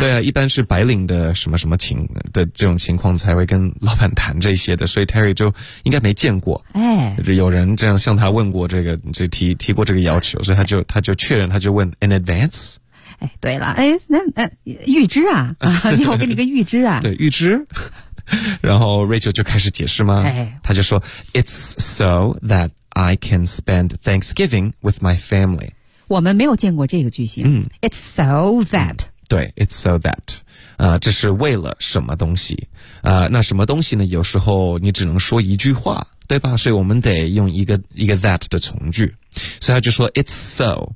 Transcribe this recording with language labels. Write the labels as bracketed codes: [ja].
[zh] 对啊，一般是白领的什么什么情的这种情况才会跟老板谈这些的，所以 Terry 就应该没见过，哎，有人这样向他问过这个，这提过这个要求，所以他就确认，他就问 [en] an advance。 [zh] 哎，对了，哎，那预支啊，你好，给你个预支啊，对，预支。然后 Rachel 就开始解释吗？他就说 [en] It's so that I can spend Thanksgiving with my family. [zh] 我们没有见过这个句型。嗯， [en] It's so that. [zh] 对 , [en] It's so that. [zh] 这是为了什么东西。那什么东西呢，有时候你只能说一句话，对吧？所以我们得用一个 that 的从句。所以他就说 [en] It's so.